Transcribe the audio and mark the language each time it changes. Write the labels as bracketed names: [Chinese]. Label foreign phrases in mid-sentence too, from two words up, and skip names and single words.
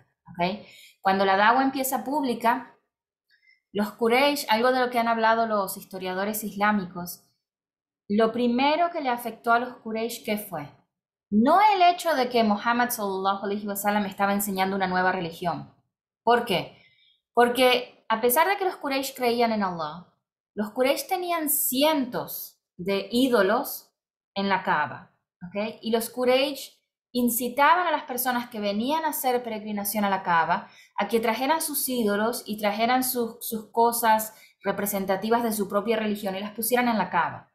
[Spanish] ¿Okay? Cuando la da'wa empieza pública, los Quraysh, algo de lo que han hablado los historiadores islámicos, lo primero que le afectó a los Quraysh, ¿qué fue? No el hecho de que Muhammad [Arabic] صلى الله عليه وسلم [Spanish] estaba enseñando una nueva religión. ¿Por qué? Porque a pesar de que los Quraysh creían en Allah, los Quraysh tenían cientos de ídolos en la Kaaba, ¿okay? Y los Quraysh incitaban a las personas que venían a hacer peregrinación a la Kaaba a que trajeran sus ídolos y trajeran sus cosas representativas de su propia religión y las pusieran en la Kaaba.